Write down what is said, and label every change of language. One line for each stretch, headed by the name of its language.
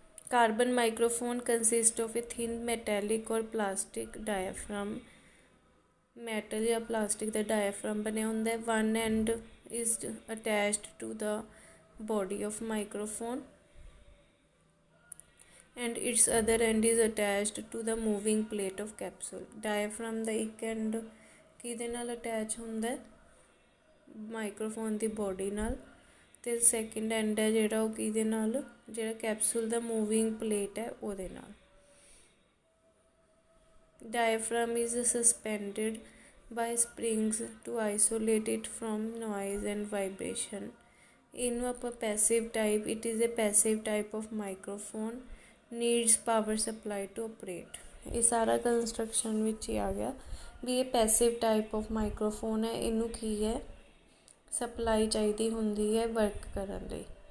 English: Carbon microphone consist of a thin metallic or plastic diaphragm.
Punjabi: Metal ਜਾਂ plastic ਦਾ ਡਾਇਆਫਰਾਮ ਬਣਿਆ ਹੁੰਦਾ।
English: One end is attached to the body of microphone and its other end is attached to the moving plate of capsule।
Punjabi: diaphragm ਦਾ ਇੱਕ and ਕਿਹਦੇ ਨਾਲ attach ਹੁੰਦਾ, microphone ਦੀ body ਨਾਲ, ਅਤੇ ਸੈਕਿੰਡ ਐਂਡ ਹੈ ਜਿਹੜਾ ਉਹ ਕਿਹਦੇ ਨਾਲ, ਜਿਹੜਾ ਕੈਪਸੂਲ ਦਾ ਮੂਵਿੰਗ ਪਲੇਟ ਹੈ ਉਹਦੇ ਨਾਲ।
English: diaphragm is suspended by springs to isolate it from noise and vibration।
Punjabi: ਇਹਨੂੰ ਆਪਾਂ passive type,
English: It is a passive type of microphone needs power supply to operate.
Punjabi: ਇਹ ਸਾਰਾ ਕੰਸਟਰਕਸ਼ਨ ਵਿੱਚ ਹੀ ਆ ਗਿਆ ਵੀ ਇਹ
English: passive type of microphone
Punjabi: ਹੈ, ਇਹਨੂੰ ਕੀ ਹੈ ਸਪਲਾਈ ਚਾਹੀਦੀ ਹੁੰਦੀ ਹੈ ਵਰਕ ਕਰਨ ਲਈ।